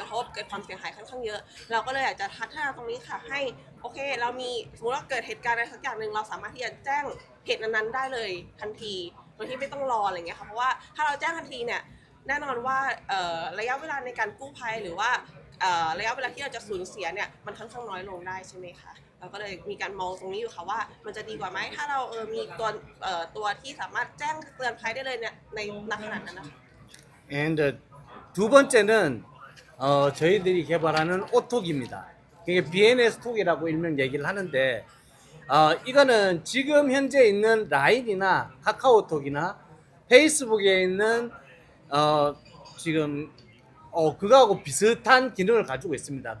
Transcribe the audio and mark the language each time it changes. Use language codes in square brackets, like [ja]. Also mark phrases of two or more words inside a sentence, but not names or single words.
[th] ระทบเกิดความเสียหายค่อนข้างเยอะเราก็เลยอยากจะพัฒนาตรงนี้ค่ะให้โอเคเรามีสมมติว่าเกิดเหตุการณ์อะไรสักอย่างหนึ่งเราสามารถที่จะแจ้งเหตุนั้นๆได้เลยทันทีโดยที่ไม่ต้องรออะไรอย่างเงี้ยค่ะเพราะว่าถ้าเราแจ้งทันทีเนี่ยแน่นอนว่าระยะเวลาในการกู้ภัยหรือว่าระยะเวลาที่เราจะสูญเสียเนี่ยมันค่อนข้างน้อยลงได้ใช่ไหมคะเราก็เลยมีการมองตรงนี้อยู่ค่ะว่ามันจะดีกว่าไหมถ้าเรามีตัวที่สามารถแจ้งเตือนภัยได้เลยเนี่ยในณขณะนั้นนะคะ [ko] And 두 번째는 저희들이 개발하는 오톡입니다. 그게 BNS 톡이라고 일명 얘기를 하는데 이거는 지금 현재 있는 라인이나 카카오톡이나 페이스북에 있는 지금 그거하고 비슷한 기능을 가지고 있습니다.